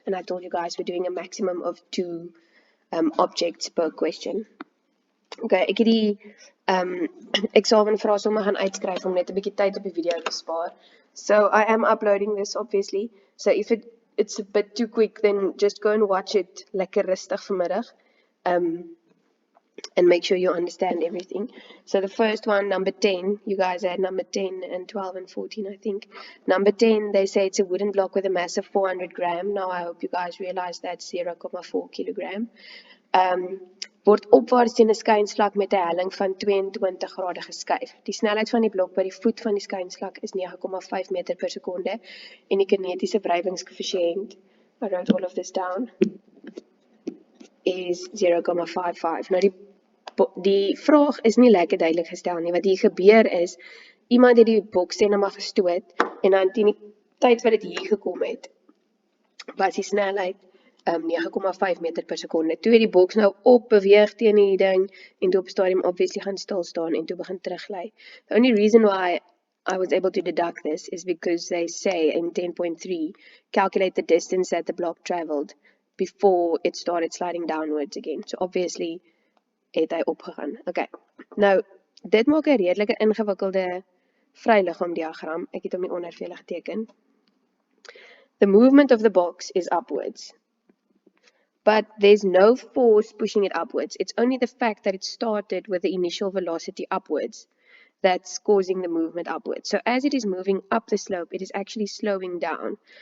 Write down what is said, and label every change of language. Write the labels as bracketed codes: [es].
[en] And I told you guys we're doing a maximum of 2 objects per question. [af] Okay, ek het die examenvrae sommer gaan uitskryf om net 'n bietjie tyd op die video te spaar. [en] So I am uploading this obviously. So if it's a bit too quick, then just go and watch it [af] lekker rustig vanmiddag. [en] And make sure you understand everything. So the first one, number 10, you guys had number 10 and 12 and 14, I think. Number 10, they say it's a wooden block with a mass of 400 grams. Now I hope you guys realize that's 0,4 kilogram. [af] Word opwaarts teen 'n skynslak met 'n helling van 22 grade geskuif. Die snelheid van die blok by die voet van die skynslak is 9,5 meter per sekonde en die kinetiese wrywingskoëffisiënt, [en] I wrote all of this down, [af] is 0,55. Nou die vraag is nie lekker duidelik gestel nie. Wat hier gebeur is, iemand het die boksteen maar gestoot en dan teen die tyd wat dit hier gekom het, was die snelheid 9,5 meter per sekonde. Toe het die boks nou op beweeg teen die ding en toe op stadium obviously gaan stil staan en toe begin teruglei. [en] The only reason why I was able to deduct this is because they say in 10.3, calculate the distance that the block traveled before it started sliding downwards again. [af] So obviously het hy opgegaan. Okay, nou, dit maak 'n redelike ingewikkelde vryliggaamdiagram. Ek het hom hier onder vir julle geteken. [en] The movement of the box is upwards. But there's no force pushing it upwards. It's only the fact that it started with the initial velocity upwards that's causing the movement upwards. So as it is moving up the slope, it is actually slowing down.